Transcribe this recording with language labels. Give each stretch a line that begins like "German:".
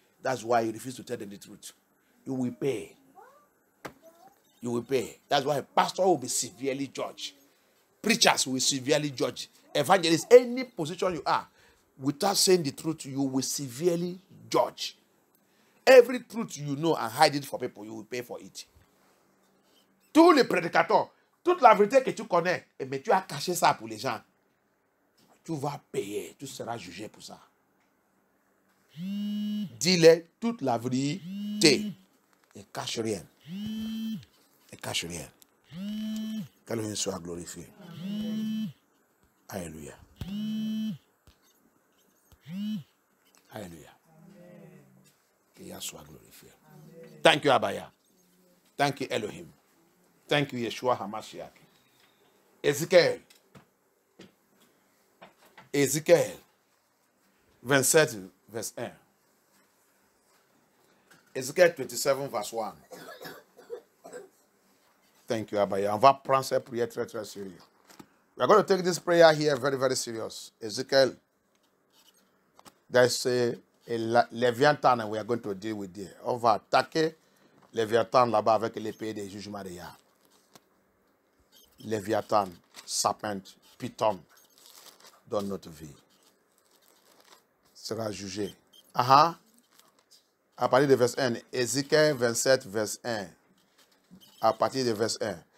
English: That's why you refuse to tell them the truth. You will pay. You will pay. That's why a pastor will be severely judged. Preachers will be severely judged. Evangelists, any position you are, without saying the truth, you will severely judge. Every truth you know and hide it for people, you will pay for it.
French: Tous les prédicateurs, toute la vérité que tu connais, mais tu as caché ça pour les gens, tu vas payer, tu seras jugé pour ça. Dis-leur toute la vérité et cache rien. Et cache rien. Qu'Élohim soit glorifié. Alléluia. Alléluia. Qu'il soit glorifié.
English: Thank you, Abaya. Thank you, Elohim. Thank you, Yeshua HaMashiach. Ézéchiel.
French: Ézéchiel 27, verse 1. Ézéchiel 27, verse 1.
English: Thank you, Abaya.
French: On va prendre cette prière très, très sérieux.
English: We are going to take this prayer here very, very serious. Ezekiel, there's a Léviathan and we are going to deal with it.
French: On va attaquer Léviathan là-bas avec l'épée des jugements de Yah. Léviathan, serpent, python dans notre vie sera jugé. À partir de verset 1. Ézéchiel 27, verset 1. À partir de verset 1.